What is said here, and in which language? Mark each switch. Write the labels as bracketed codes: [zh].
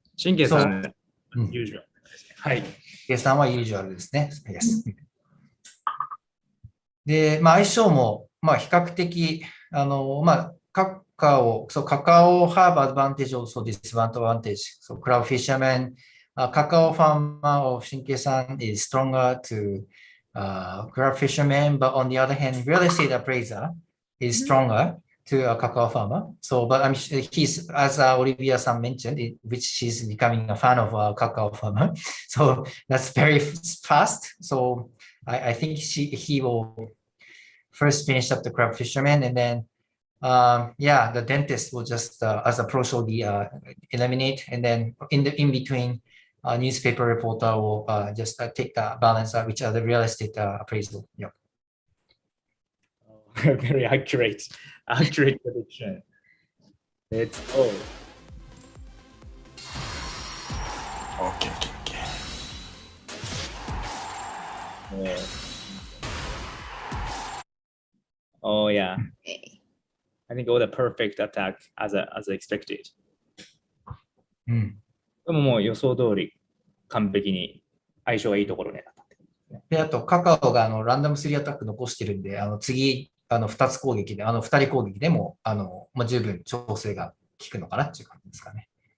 [ja] 神経さん、ユージュアルですね。はい。神経さんはユージュアルですね。で、まあ、相性も、まあ、比較的、まあ、カカオ [en] have advantage also disadvantage. So, Crab Fisherman, Cacao farmer of 神経さん is stronger to crab fisherman, but on the other hand, real estate appraiser is stronger to a cacao farmer. So, but he's, as Olivia-san mentioned, which she's becoming a fan of a cacao farmer. So that's very fast. So I think he will first finish up the crab fisherman, and then the dentist will just, as a pro shogi, eliminate, and then in between. Newspaper reporter will just take the balance, which are the real estate appraisal. Yep. Very accurate prediction. Let's go. Okay. Oh yeah. I think all the perfect attack as expected. [ja] でももう予想通り完璧に相性がいいところになった。で、あとカカオがランダム3アタック残してるんで、次2つ攻撃で、2人攻撃でもまあ、十分調整が効くのかなっていう感じですかね。